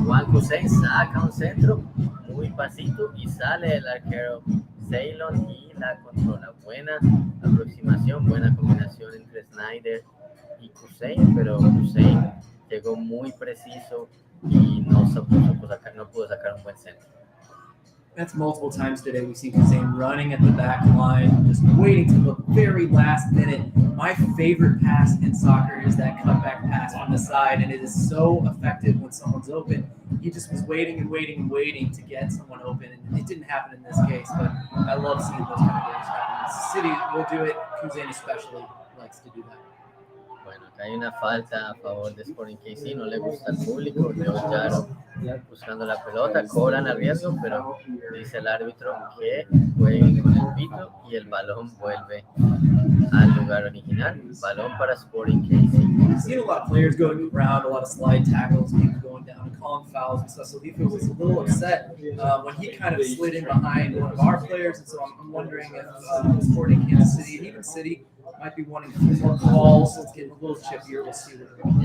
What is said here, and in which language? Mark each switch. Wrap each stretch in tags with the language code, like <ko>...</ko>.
<es>Juan Hussein saca un centro muy pasito y sale el arquero Ceylon y la controla. Buena aproximación, buena combinación entre Snyder y Hussein, pero Hussein llegó muy preciso y no pudo sacar un buen centro.</es> <en>That's multiple times today we've seen Hussein running at the back line, just waiting to the very last minute. My favorite pass in soccer is that cutback pass on the side, and it is so effective when someone's open. He just was waiting to get someone open, and it didn't happen in this case, but I love seeing those kind of goals happen. City will do it. Hussein especially likes to do that.</en> <es>Bueno, acá hay una falta a favor de Sporting KC, no le gusta al público, Leo Yaro buscando la pelota, cobran el riesgo, pero dice el árbitro que jueguen con el pito y el balón vuelve al lugar original. Balón para Sporting KC.</es> <en>We've seen a lot of players going around, a lot of slide tackles, people going down and calling fouls and stuff. So Lifa was a little upset when he kind of slid in behind one of our players, and so I'm wondering if Sporting Kansas City and even City might be wanting a few more calls. It's getting a little chippier. We'll see what we're doing.</en>